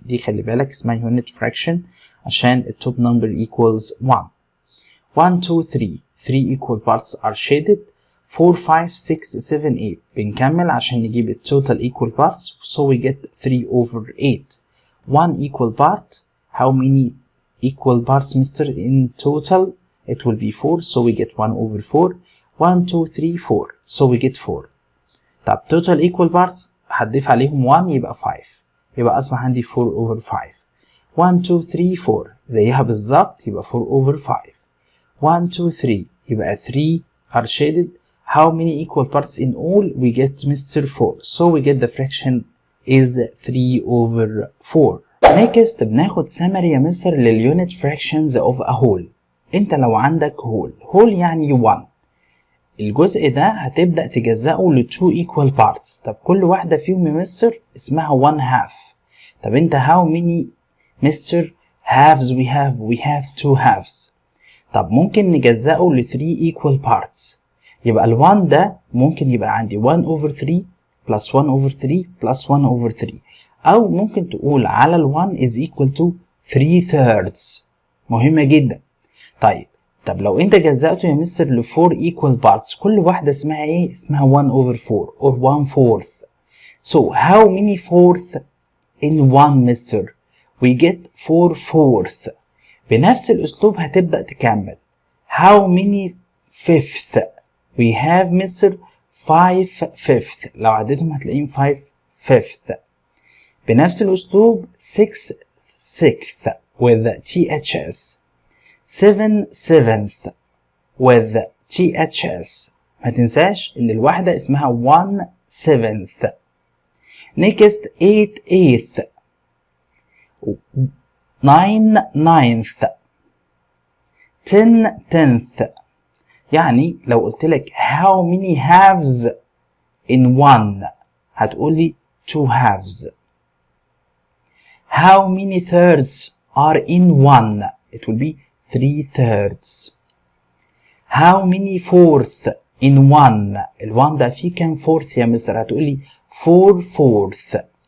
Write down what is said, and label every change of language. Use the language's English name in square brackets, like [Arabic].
[Arabic] دي خلي بالك اسمها unit fraction عشان ال [English] top number equals 1. 1 2 3 equal parts are shaded. 4 5 6 7 8 [Arabic] بنكمل عشان نجيب ال [English] total equal parts so we get 3 over 8. 1 equal part how many equal parts Mr. in total it will be 4 so we get 1 over 4. 1 2 3 4 so we get 4. [Arabic] طب [English] total equal parts [Arabic] هتضيف عليهم 1 يبقى 5 يبقى أصبح عندي 4 over 5. 1 2 3 4 زيها بالظبط يبقى 4 over 5. [English] 1 2 3 يبقى 3 are shaded how many equal parts in all we get Mr. 4 so we get the fraction is 3 over 4. next [Arabic] بناخد [English] summary [Arabic] يا مستر [English] للunit fractions of a whole. [Arabic] انت لو عندك whole يعني 1 الجزء ده هتبدأ تجزأه ل 2 equal parts. طب كل واحدة فيهم يا مستر اسمها 1 half. طب انت [English] how many Mr. halves we have 2 halves. [Arabic] طب ممكن نجزأه ل 3 equal parts. يبقى ال 1 ده ممكن يبقى عندي 1 over 3 plus 1 over 3 plus 1 over 3 أو ممكن تقول على ال 1 [English] is equal to 3/3. [Arabic] مهمة جدا. طب لو انت جزأته يا مستر ل 4 equal parts كل واحدة اسمها ايه؟ اسمها [English] 1 over 4 or 1/4. So how many fourth in 1 Mr. We get 4/4. [Arabic] بنفس الأسلوب هتبدأ تكمل. [English] How many fifth? We have Mr. [Arabic] 5/5 لو عديتهم هتلاقيهم 5/5. بنفس الأسلوب 6/6 with THS. 7/7 with THS. ما تنساش إن الواحدة اسمها 1/7. [English] next 8/8 9/9 10/10. [Arabic] يعني لو قلت لك [English] how many halves in one [Arabic] هتقولي 2 halves. [English] how many thirds are in one it will be 3/3. how many fourths in one [Arabic] ال1 ده فيه كام fourth يا مستر؟ هتقولي 4/4.